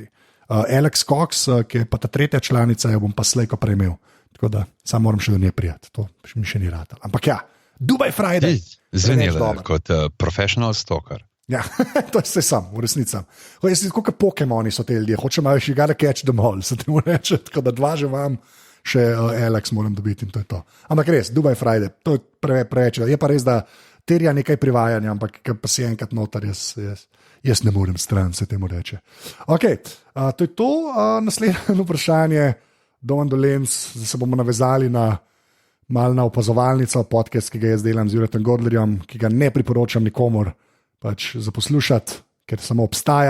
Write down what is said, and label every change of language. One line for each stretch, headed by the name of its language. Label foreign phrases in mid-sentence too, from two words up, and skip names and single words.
Slovenian: Alex Cox, ki je pa ta 3. članica, jo bom pa slejko prejmel. Tako da, samo moram še do nje prijati, to mi še ni ratalo. Ampak ja, Dubai Friday. Zvenjela kot
English: professional stalker.
Slovenian: Ja, to je vse sam, v resnici. Jaz sem kot Pokemoni so te ljudje, hočem malo še
English: gotta catch them all,
Slovenian: se temu reče, tako da 2 že vam, še Alex moram dobiti in to je to. Ampak res, Dubai Friday, to je preveč, je pa res, da terja nekaj privajanja, ampak pa si enkrat notar, jaz ne morem stran, se temu reče. Ok, to je to, naslednje vprašanje, Domen Dolenc, zdaj se bomo navezali malo na opazovalnico, podcast, ki ga jaz delam z Juretom Godlerjem, ki ga ne priporočam nikomor, pač za poslušati, ker samo obstaja.